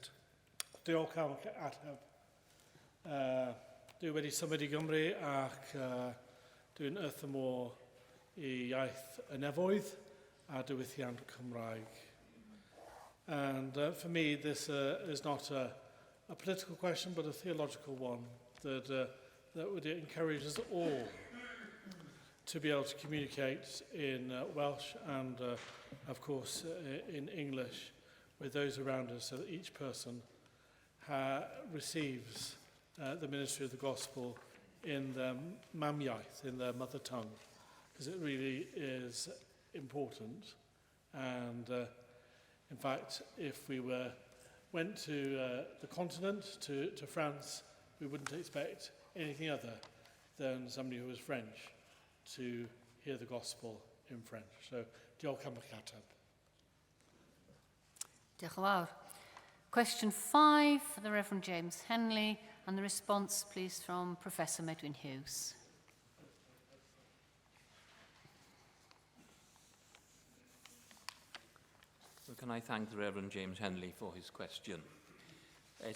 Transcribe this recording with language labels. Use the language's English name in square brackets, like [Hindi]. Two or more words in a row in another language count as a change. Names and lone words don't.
[Welsh] Diolch am ateb. Dwi wedi symud I Gymru ac dwi'n wrthymor I iaith y nefoedd a diwylliant Cymraeg. [English] And for me, this is not a political question, but a theological one that would encourage us all to be able to communicate in Welsh and, of course, in English with those around us so that each person receives the ministry of the gospel in their [Welsh] mam iaith, [English] in their mother tongue, because it really is important. And in fact, if we went to the continent, to France, we wouldn't expect anything other than somebody who was French to hear the gospel in French. So, [Welsh] diolch am eich ateb. Diolch yn fawr. [English] Question 5 for the Reverend James Henley, and the response, please, from Professor Medwyn Hughes. Well, can I thank the Reverend James Henley for his question?